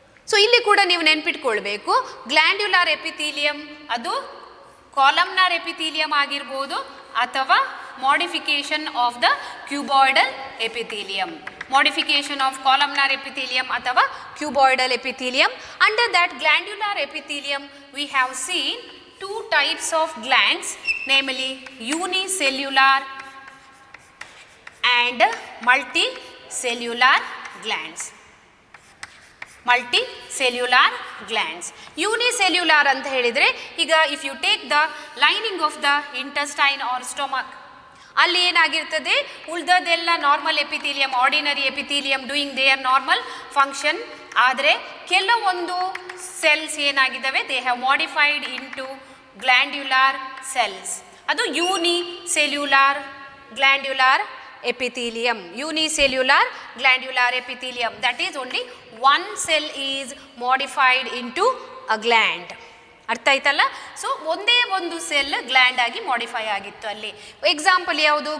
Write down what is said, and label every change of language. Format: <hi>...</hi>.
<kn>So ಇಲ್ಲಿ ಕೂಡ ನೀವು ನೆನ್ಪಿಟ್ಕೊಳ್ಬೇಕು, ಗ್ಲ್ಯಾಂಡ್ಯುಲಾರ್ ಎಪಿಥೀಲಿಯಂ ಅದು ಕಾಲಮ್ನಾರ್ ಎಪಿಥೀಲಿಯಂ ಆಗಿರ್ಬೋದು ಅಥವಾ</kn> <en>Modification of the cuboidal epithelium. modification of columnar epithelium ಅಥವಾ cuboidal epithelium. Under that glandular epithelium we have seen two types of glands, namely unicellular and multicellular glands. Multicellular glands. Unicellular</en> <kn>ಅಂತ ಹೇಳಿದರೆ ಈಗ</kn> <en>if you take the lining of the intestine or stomach,</en> <kn>ಅಲ್ಲಿ ಏನಾಗಿರ್ತದೆ, ಉಳಿದದೆಲ್ಲ</kn> <en>Normal epithelium, ordinary epithelium doing their normal function.</en> <kn>ಆದರೆ ಕೆಲವೊಂದು cells ಏನಾಗಿದ್ದಾವೆ,</kn> <en>They have modified into glandular cells. ಅದು unicellular glandular epithelium, unicellular glandular epithelium, that is only one cell is modified into a gland.</en> <kn>ಅರ್ಥ ಆಯ್ತಲ್ಲ? So ಒಂದೇ ಒಂದು cell gland ಆಗಿ modify ಆಗಿತ್ತು ಅಲ್ಲಿ. ಎಕ್ಸಾಂಪಲ್ ಯಾವುದು?</kn>